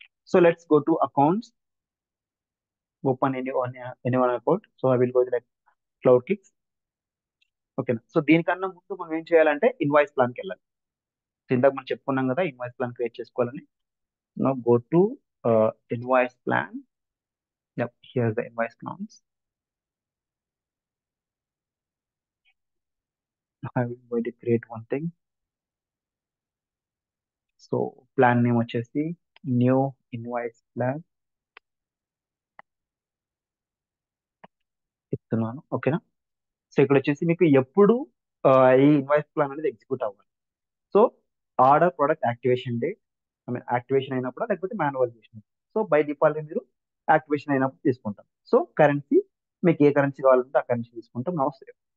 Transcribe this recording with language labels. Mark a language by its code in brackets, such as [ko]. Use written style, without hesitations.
[en] So let's go to accounts, open any one account. So I will go like cloud kicks. [te] ఓకేనా. So దీనికన్నా ముందు మనం ఏం చేయాలంటే ఇన్వాయిస్ ప్లాన్కి వెళ్ళాలి. సో ఇందాక మనం చెప్పుకున్నాం కదా ఇన్వాయిస్ ప్లాన్ క్రియేట్ చేసుకోవాలని. [en] Now go to invoice plan. Yep, here's the invoice plans. I'm going to create one thing. So plan name [te] వచ్చేసి [en] new invoice plan [te] ఇస్తున్నాను. ఓకేనా. సో ఇక్కడ వచ్చేసి మీకు ఎప్పుడు ఈ ఇన్వాయిస్ ప్లాన్ అనేది ఎగ్జిక్యూట్ అవ్వాలి. So order product activation date, [en] I mean [te] activation అయినప్పుడు లేకపోతే మాన్యువల్ చేసిన. సో బై డిఫాల్ట్ మీరు యాక్టివేషన్ అయినప్పుడు తీసుకుంటాం. సో కరెన్సీ మీకు ఏ కరెన్సీ కావాలంటే ఆ కరెన్సీ తీసుకుంటాం. [en] Now save.